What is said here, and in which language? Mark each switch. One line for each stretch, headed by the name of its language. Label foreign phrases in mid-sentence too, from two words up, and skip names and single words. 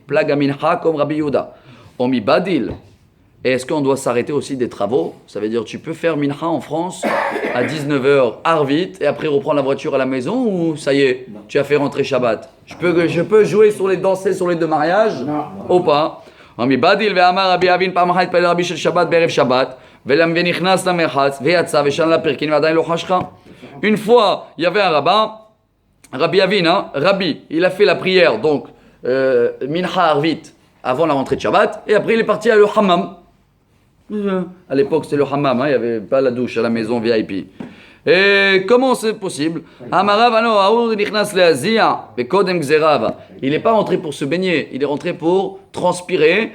Hebrew: פלגא מנחה comme Rabbi Yehuda. ומבדיל.
French: Et est-ce qu'on doit s'arrêter aussi des travaux? Ça veut dire tu peux faire mincha en France à 19h Arvit et après reprendre la voiture à la maison ou ça y est, tu as fait rentrer Shabbat? Je peux jouer danser sur les 2 mariages ou pas?
Hebrew: מבדיל ואמר רבי אבין פעם אחת התפלל רבי של שבת בערב שבת ונכנס למרחץ ויצא ושן לפרקין ועדיין לא חשכה.
French: Une fois, il y avait un rabbin, Rabbi Avin, hein, Rabbi, il a fait la prière, donc
Hebrew: מנחה ערבית,
French: avant la rentrée de Shabbat, et après il est parti à le hammam. À l'époque, c'était le hammam, il n'y avait pas la douche à la maison VIP. Et comment c'est possible? Il n'est pas rentré pour se baigner, il est rentré pour transpirer.